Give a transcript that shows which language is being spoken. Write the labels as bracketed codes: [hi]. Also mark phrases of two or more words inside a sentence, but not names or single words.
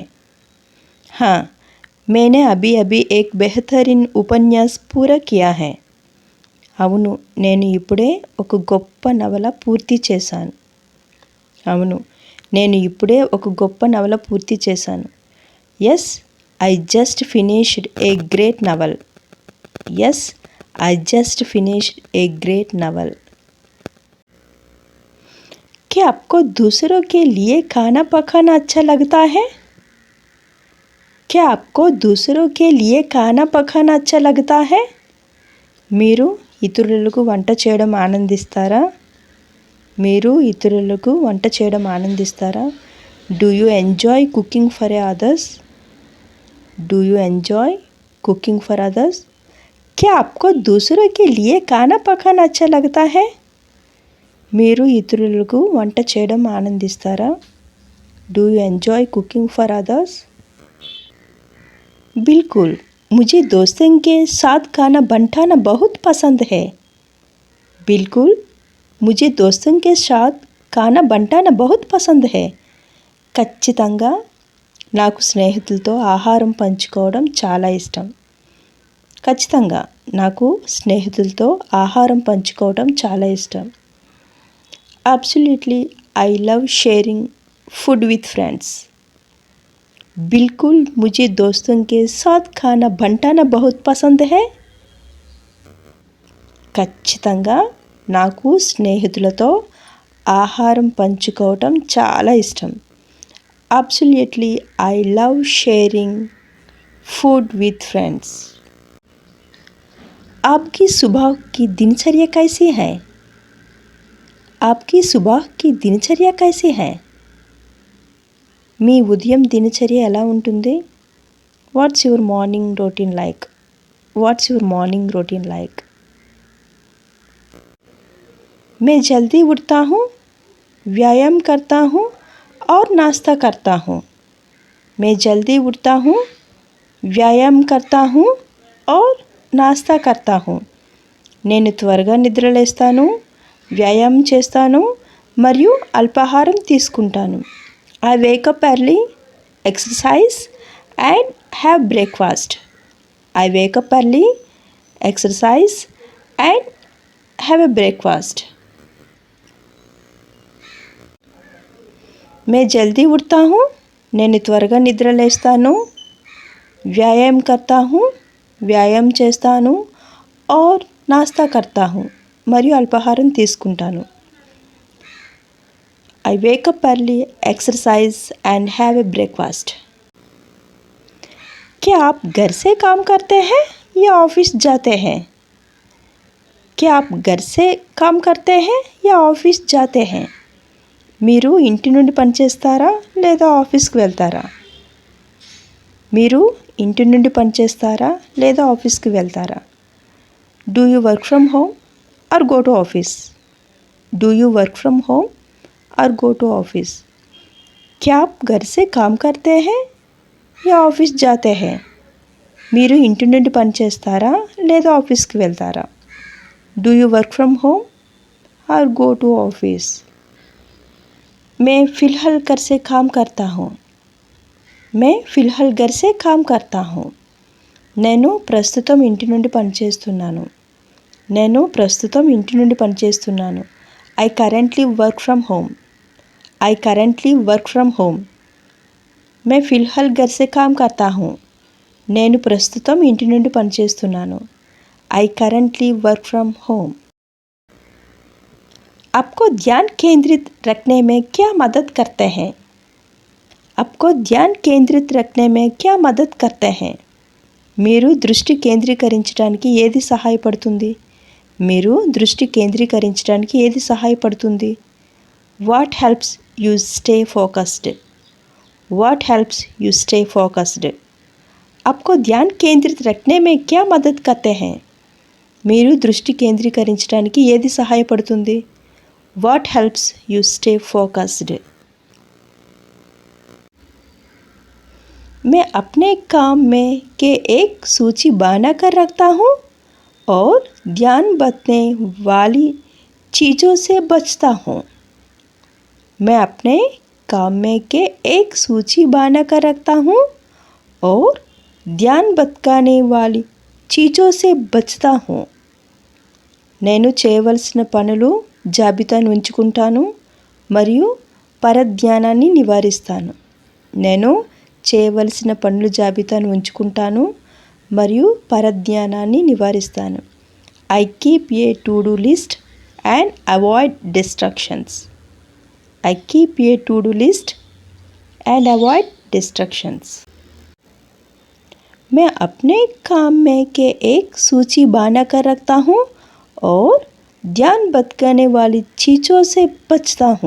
[hi] हाँ, मैंने अभी अभी एक बेहतरीन उपन्यास पूरा किया है. [te] అవును, నేను ఇప్పుడే ఒక గొప్ప నవల పూర్తి చేశాను. అవును, నేను ఇప్పుడే ఒక గొప్ప నవల పూర్తి చేశాను. [en] Yes, I just finished a great novel. Yes, I just finished a great novel. [hi] क्या आपको दूसरों के लिए खाना पकाना अच्छा लगता है? क्या आपको दूसरों के लिए खाना पकाना अच्छा लगता है? [te] మీరు ఇతరులకు వంట చేయడం ఆనందిస్తారా? మీరు ఇతరులకు వంట చేయడం ఆనందిస్తారా? [en] Do you enjoy cooking for others? Do you enjoy cooking for others? [hi] क्या आपको दूसरों के लिए खाना पकाना अच्छा लगता है? [te] మీరు ఇతరులకు వంట చేయడం ఆనందిస్తారా? [en] Do you enjoy cooking for others? [hi] बिल्कुल, मुझे दोस्तों के साथ खाना बंटाना बहुत पसंद है। बिल्कुल, मुझे दोस्तों के साथ खाना बंटाना बहुत पसंद है। [te] ఖచ్చితంగా నాకు స్నేహితులతో ఆహారం పంచుకోవడం చాలా ఇష్టం. ఖచ్చితంగా నాకు స్నేహితులతో ఆహారం పంచుకోవడం చాలా ఇష్టం. [en] Absolutely, I love sharing food with friends. [hi] बिल्कुल, मुझे दोस्तों के साथ खाना बंटाना बहुत पसंद है. [te] ఖచ్చితంగా నాకు స్నేహితులతో ఆహారం పంచుకోవడం చాలా ఇష్టం. [en] Absolutely, I love sharing food with friends. [hi] आपकी सुबह की दिनचर्या कैसी है? आपकी सुबह की दिनचर्या कैसी है? [te] మీ ఉదయం దినచర్య ఎలా ఉంటుంది? [en] What's your morning routine like? What's your morning routine like? [hi] मैं जल्दी उठता हूँ, व्यायाम करता हूँ और नाश्ता करता हूँ. मैं जल्दी उठता हूँ, व्यायाम करता हूँ और नाश्ता करता हूँ. [te] నేను త్వరగా నిద్రలేస్తాను, వ్యాయామం చేస్తాను మరియు అల్పాహారం తీసుకుంటాను. [en] I wake up early, exercise and have breakfast. I wake up early, exercise and have a breakfast. [hi] मैं जल्दी उठता हूँ, [te] నేను త్వరగా నిద్రలేస్తాను, వ్యాయామం [hi] करता हूँ, [te] వ్యాయామం చేస్తాను [hi] और नाश्ता करता हूँ [te] మరియు అల్పాహారం తీసుకుంటాను. [en] I wake up early, exercise and have a breakfast. [hi] क्या आप घर से काम करते हैं या ऑफिस जाते हैं? क्या आप घर से काम करते हैं या ऑफिस जाते हैं? [te] మీరు ఇంటి నుండి పనిచేస్తారా లేదా ఆఫీస్కి వెళ్తారా? మీరు ఇంటి నుండి పనిచేస్తారా లేదా ఆఫీస్కి వెళ్తారా? [en] Do you work from home or go to office? Do you work from home और go to ऑफिस? [hi] क्या आप घर से काम करते हैं या ఆఫీస్ जाते हैं? [te] మీరు ఇంటి నుండి పని చేస్తారా లేదా ఆఫీస్కి వెళ్తారా? [en] Do you work from home और go to ऑफिस? [hi] मैं फ़िलहाल घर से काम करता हूँ. मैं फ़िलहाल घर से काम करता हूँ. [te] నేను ప్రస్తుతం ఇంటి నుండి పనిచేస్తున్నాను. నేను ప్రస్తుతం ఇంటి నుండి పనిచేస్తున్నాను. [en] I currently work from home. I currently work from home. [hi] मैं फ़िलहाल घर से काम करता हूँ. [te] నేను ప్రస్తుతం ఇంటి నుండి పనిచేస్తున్నాను. [en] I currently work from home. [hi] आपको ध्यान केंद्रित रखने में क्या मदद करते हैं? आपको ध्यान केंद्रित रखने में क्या मदद करते हैं? [te] మీరు దృష్టి కేంద్రీకరించడానికి ఏది సహాయపడుతుంది? మీరు దృష్టి కేంద్రీకరించడానికి ఏది సహాయపడుతుంది? [en] What helps you stay focused? What helps you stay focused? [hi] आपको ध्यान केंद्रित रखने में क्या मदद करते हैं? [te] మీరు దృష్టి కేంద్రీకరించడానికి ఏది సహాయపడుతుంది? [en] What helps you stay focused? [hi] मैं अपने काम में के एक सूची बनाकर रखता हूँ और ध्यान बटने वाली चीज़ों से बचता हूँ. मैं अपने काम में के एक सूची बनाकर रखता हूँ और ध्यान भटकाने वाली चीज़ों से बचता हूँ. [te] నేను చేయవలసిన పనులు జాబితాను ఉంచుకుంటాను మరియు పరధ్యానాన్ని నివారిస్తాను. నేను చేయవలసిన పనులు జాబితాను ఉంచుకుంటాను మరియు పరధ్యానాన్ని నివారిస్తాను. [en] I keep a to-do list and avoid distractions. I keep a to-do list and avoid distractions. [hi] मैं अपने काम में के एक सूची बनाकर रखता हूँ और ध्यान भटकाने वाली चीज़ों से बचता हूँ.